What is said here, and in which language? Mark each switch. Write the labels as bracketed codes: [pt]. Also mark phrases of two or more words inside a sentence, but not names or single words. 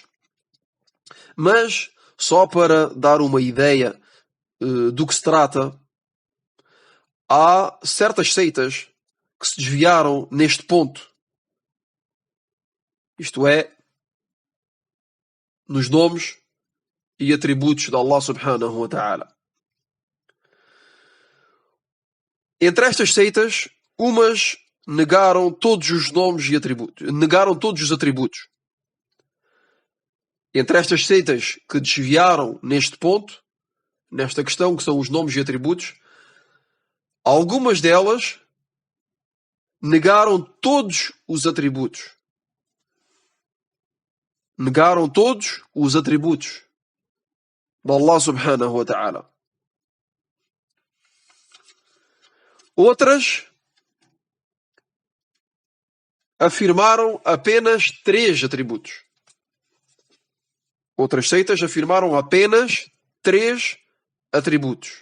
[pt] Mas, só para dar uma ideia do que se trata, há certas seitas que se desviaram neste ponto. Isto é, nos nomes e atributos de Allah [ar] سبحانه وتعالى. [pt] Entre estas seitas, umas negaram todos os nomes e atributos, negaram todos os atributos. Entre estas seitas que desviaram neste ponto, nesta questão que são os nomes e atributos, algumas delas negaram todos os atributos. Negaram todos os atributos de Allah [ar] سبحانه وتعالى. [pt] Outras afirmaram apenas 3 atributos. Outras seitas afirmaram apenas 3 atributos.